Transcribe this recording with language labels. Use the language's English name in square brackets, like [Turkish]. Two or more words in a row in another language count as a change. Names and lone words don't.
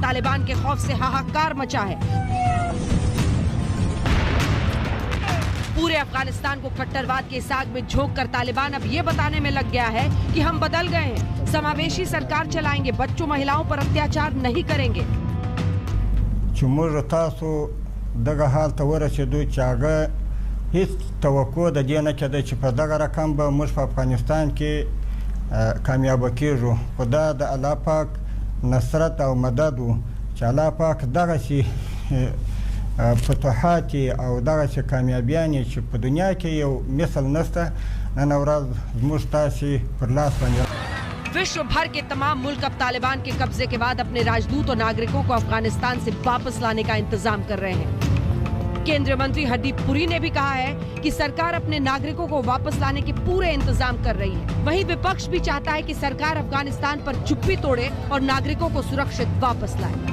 [Hindi] तालिबान के खौफ से हाहाकार मचा है। पूरे अफगानिस्तान को कट्टरवाद के साग में झोंक कर तालिबान अब ये बताने में लग गया है कि हम बदल गए हैं, समावेशी सरकार चलाएंगे, बच्चों महिलाओं पर अत्याचार नहीं करेंगे। [Pashto] موږ تاسو دغه حال ته ورسېدو چې هغه هیڅ توقع د دې نه کېده چې په دغه رقم به موږ په افغانستان کې کامیابه کېږو. خو دا د الله پاک نصرت او مدد و چې الله پاک دغسې فتوحات او دغسې کامیابیانې چې په دنیا کې یو مثل نشته نن ورځ زموږ تاسې پر لاس باندې. [Hindi] विश्व भर के तमाम मुल्क अब तालिबान के कब्जे के बाद अपने राजदूत और नागरिकों को अफगानिस्तान से वापस लाने का इंतजाम कर रहे हैं। केंद्रीय मंत्री हरदीप पुरी ने भी कहा है कि सरकार अपने नागरिकों को वापस लाने के पूरे इंतजाम कर रही है। वहीं विपक्ष भी चाहता है कि सरकार अफगानिस्तान पर चुप्पी तोड़े और नागरिकों को सुरक्षित वापस लाए।